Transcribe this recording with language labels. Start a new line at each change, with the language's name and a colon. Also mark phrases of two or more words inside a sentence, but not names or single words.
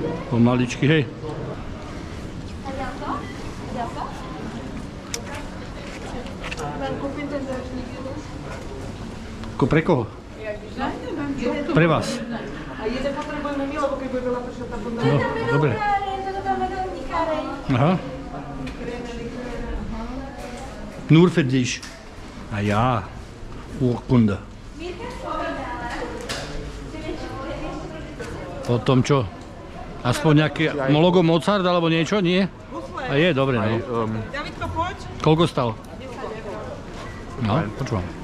Slovak: Pomaličky, hej. Ako pre koho? Pre vás. A jeden potrebujeme my, lebo keď bude veľa pršať, tam potom... No, dobre.
German: Aha. Nur für dich.
Slovak: A ja. Urkunde. Potom čo? Aspoň nejaké logo Mozart alebo niečo? Nie? A je, dobre, no. Davidko, poď. Koľko stalo? No, počúvam.